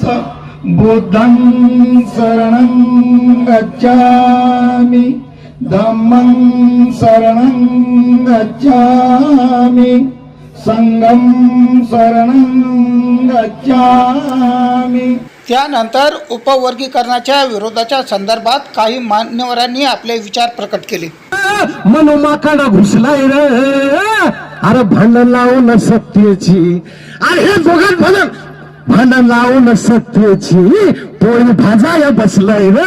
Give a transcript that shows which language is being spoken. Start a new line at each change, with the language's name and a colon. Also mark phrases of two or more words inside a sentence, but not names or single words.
Pali: बुद्धं शरणं गच्छामि धम्मं शरणं गच्छामि संघं शरणं गच्छामि।
Marathi: त्यानंतर उपवर्गीकरणाच्या विरोधाच्या संदर्भात काही मान्यवरांनी आपले विचार प्रकट केले। मनोमाकडा घुसलाय रे, अरे भांडण लावून सत्तेची, अरे हे दोघात भांडण लावून सत्तेची पोळी भाजाया बसलाय रे।